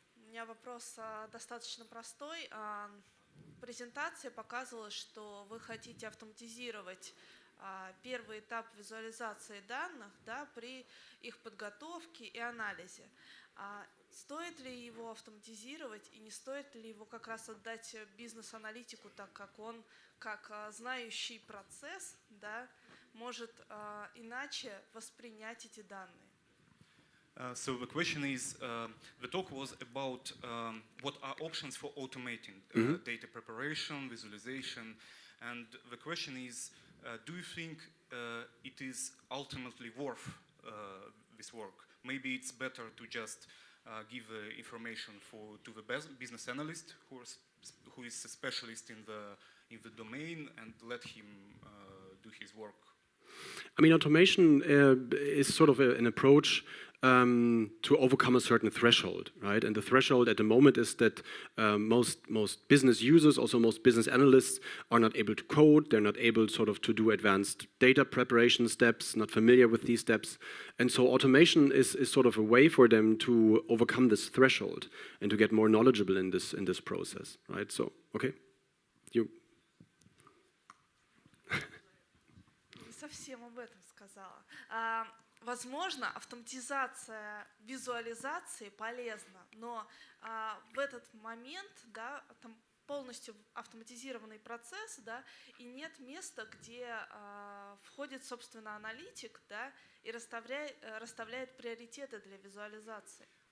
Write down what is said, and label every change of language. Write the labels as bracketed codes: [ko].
[ru] У меня вопрос достаточно простой. В презентации показывалось, что вы хотите автоматизировать первый этап визуализации данных, да, при их подготовке и анализе. Стоит ли его автоматизировать и не стоит ли его как раз отдать бизнес-аналитику, так как он, как знающий процесс, да, может иначе воспринять эти данные? [en] So the question is, the talk was about what are options for automating data preparation, visualization, and the question is, do you think it is ultimately worth this work? Maybe it's better to just give information to the business analyst who is a specialist in the domain and let him do his work. I mean, automation is sort of an approach to overcome a certain threshold, right? And the threshold at the moment is that most business users, also most business analysts, are not able to code. They're not able sort of to do advanced data preparation steps, not familiar with these steps. And so automation is sort of a way for them to overcome this threshold and to get more knowledgeable in this process, right? So, okay, you. [ru] Не совсем об этом сказала. Возможно, автоматизация визуализации полезна, но в этот момент, да, там полностью автоматизированный процесс, да, и нет места, где входит, собственно, аналитик, да, и расставляет приоритеты для визуализации.